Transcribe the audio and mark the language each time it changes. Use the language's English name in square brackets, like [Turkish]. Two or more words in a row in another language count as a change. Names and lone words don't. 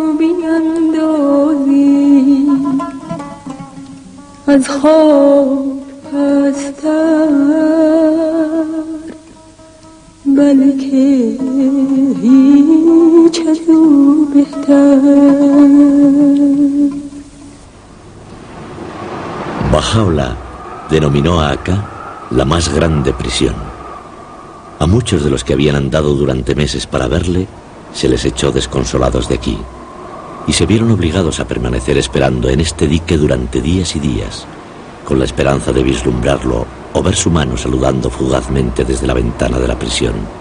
[Persian] بیندازی از خواب پستر بلکه هیچ از او بهتر. [Spanish] Baha'u'lláh denominó a Acá la más grande prisión. A muchos de los que habían andado durante meses para verle, se les echó desconsolados de aquí, y se vieron obligados a permanecer esperando en este dique durante días y días, con la esperanza de vislumbrarlo o ver su mano saludando fugazmente desde la ventana de la prisión.